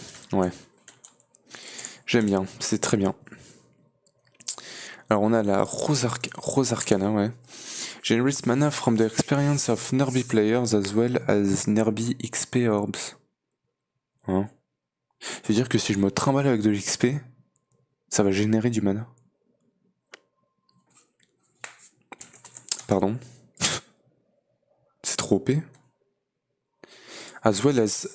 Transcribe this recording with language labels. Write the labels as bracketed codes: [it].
[fr] Ouais. J'aime bien, c'est très bien. Alors on a la Rose Arcana, ouais. [en] Generates mana from the experience of Nerby players as well as Nerby XP orbs. [fr] Hein? C'est-à-dire que si je me trimballe avec de l'XP, ça va générer du mana. Pardon. C'est trop OP. [en] As well as...